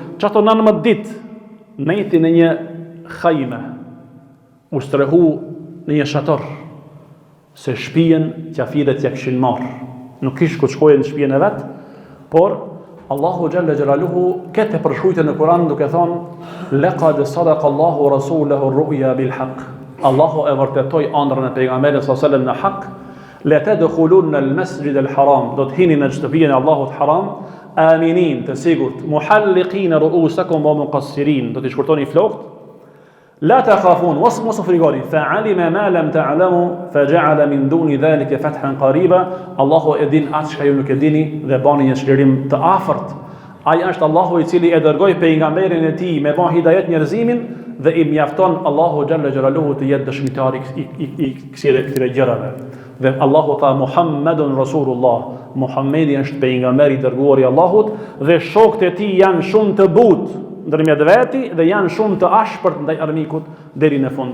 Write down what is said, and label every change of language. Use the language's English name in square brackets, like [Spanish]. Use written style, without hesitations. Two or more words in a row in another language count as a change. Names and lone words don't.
[Albanian] Çato 19 ditë nejti në një khajme, u strehu në një shator, se shtëpinë qafiret ja kishin marrë. Nuk kish ku shkoje në shtëpinë e vet, por Allahu [Arabic] جل جلاله [Albanian] këtë përshkruajtë në Kur'an duke thonë [Arabic] لقد صدق الله رسوله الرؤيا بالحق. [Albanian] Allahu e vërtetoi ëndrrën e pejgamberit [Arabic] صلى الله عليه وسلم [Albanian] në hak. [Arabic] لا تدخلن المسجد الحرام, [Albanian] do të hini në shtëpinë e Allahut haram, aminin, të sigurt, [Arabic] محلقين رؤوسكم ومقصرين, [Albanian] do të shkurtoni flokët. [Arabic] لا تخافون, [Albanian] mos frigoni, [Arabic] فعلم ما لم تعلموا فجعل من دون ذلك فتحا قريبا. [Albanian] Allahu e din atë çka ju nuk e dini dhe bani një çlirim të afërt. Ai është Allahu i cili e dërgoi pejgamberin e tij me bën hidayet njerëzimin dhe i mjafton Allahu [Arabic] جل جلاله [Albanian] të jetë dëshmitar i këtyre gjërave. Dhe Allahu tha [Arabic] محمد رسول الله, [Albanian] Muhammedi është pejgamberi i dërguar i Allahut dhe shokët e tij janë shumë të butë ndërmjet veti dhe janë shumë të ashpërt ndaj armikut deri në fund.